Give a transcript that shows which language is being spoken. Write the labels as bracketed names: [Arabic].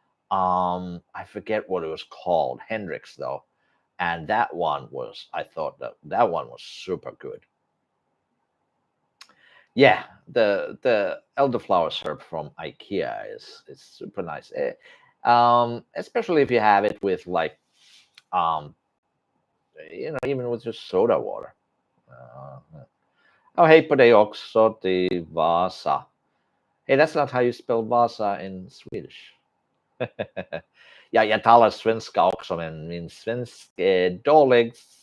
[English] I forget what it was called. Hendrix though, and that one was I thought that one was super good. Yeah, the elderflower syrup from IKEA is super nice. Especially if you have it with like um, even with just soda water. [Swedish] Oh, hej på dig också till Vasa. [English] Hey, that's not how you spell Vasa in Swedish. [Swedish] Ja, jag talar svenska också, men min svenska är dålig.